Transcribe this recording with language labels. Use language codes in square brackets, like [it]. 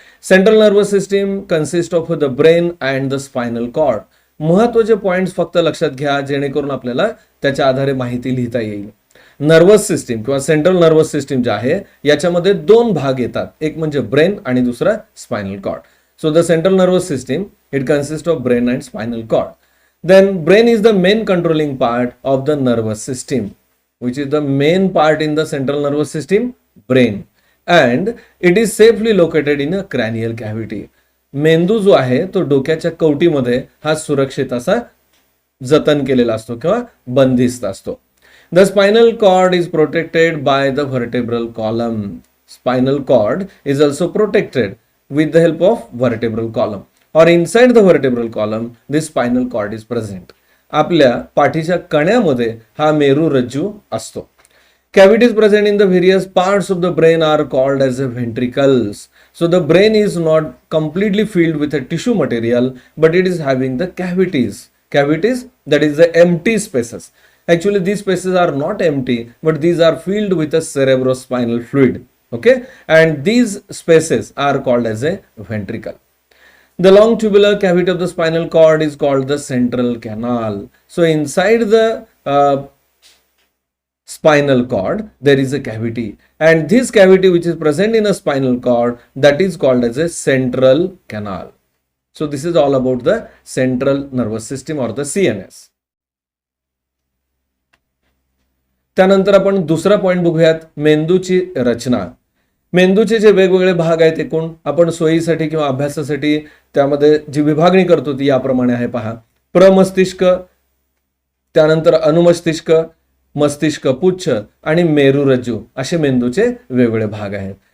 [en] Central nervous system consist of the brain and the spinal cord. [mr] महत्वाचे points फक्त लक्षात घ्या जेणेकरून आपल्याला त्याच्या आधारे माहिती लिहिता येईल. नर्वस सिस्टीम किंवा सेंट्रल नर्वस सिस्टीम जे आहे याच्यामध्ये 2 भाग येतात, एक म्हणजे ब्रेन आणि दुसरा spinal cord. [en] So the central nervous system it consist of brain and spinal cord. Then brain is the main controlling part of the nervous system. Which is the main part in the central nervous system? Brain. And it is safely located in a cranial cavity. [mr] मेंदू जो आहे तो डोक्याच्या कवटीमध्ये हा सुरक्षित असा जतन केलेला असतो किंवा बंदिस्त असतो. [en] The spinal cord is protected by the vertebral column. Spinal cord is also protected with the help of vertebral column or inside the vertebral column this spinal cord is present. [mr] आपल्या पाठीच्या कण्यामध्ये हा मेरुरज्जू असतो. [en] Cavities present in the various parts of the brain are called as the ventricles. So the brain is not completely filled with a tissue material, but it is having the cavities. Cavities, that is the empty spaces. Actually, these spaces are not empty, but these are filled with a cerebrospinal fluid. Okay, and these spaces are called as a ventricle. The long tubular cavity of the spinal cord is called the central canal. So inside the spinal cord there is a cavity, and this cavity which is present in a spinal cord, that is called as a central canal. So this is all about the central nervous system or the CNS. [mr] त्यानंतर आपण दुसरा point बघूयात, मेंदूची रचना. मेंदूचे जे वेगवेगळे भाग आहेत एकूण आपण सोयीसाठी किंवा अभ्यासासाठी त्यामध्ये जी विभागणी करतो ती याप्रमाणे आहे पहा. प्रमस्तिष्क, त्यानंतर अनुमस्तिष्क, मस्तिष्क पुच्छ आणि मेरुरज्जू असे मेंदूचे वेगवेगळे भाग आहेत.